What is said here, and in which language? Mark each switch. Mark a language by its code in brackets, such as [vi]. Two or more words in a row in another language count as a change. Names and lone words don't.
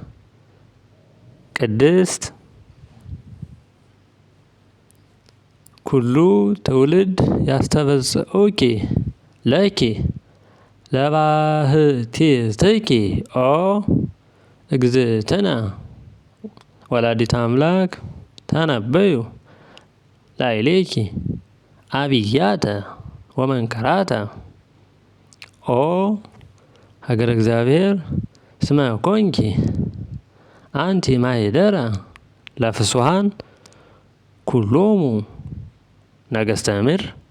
[gez] ቅድስት። ኩሉ ትውልድ ያስተበጽኡኪ ለኪ ለባህቲትኪ ኦ እግዝእትነ ወላዲተ አምላክ ተነበዩ ላዕሌኪ አብያተ ወመንከራተ። ኦ ሀገረ እግዚአብሔር እስመ ኮንኪ አንቲ ማኅደረ ለፍሱሃን ኩሎሙ ነገሥተ ምድር